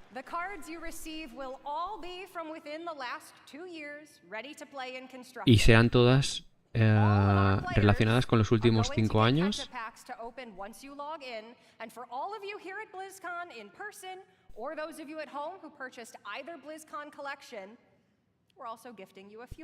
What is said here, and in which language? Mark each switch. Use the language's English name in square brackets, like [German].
[English] The cards you receive will all be from within the last 2 years, ready to play in construction. [Spanish] Y serán todas relacionadas con los últimos 5 años. [English] Packs to open once you log in, and for all of you here at BlizzCon in person, or those of you at home who purchased either BlizzCon collection, we're also gifting you a few.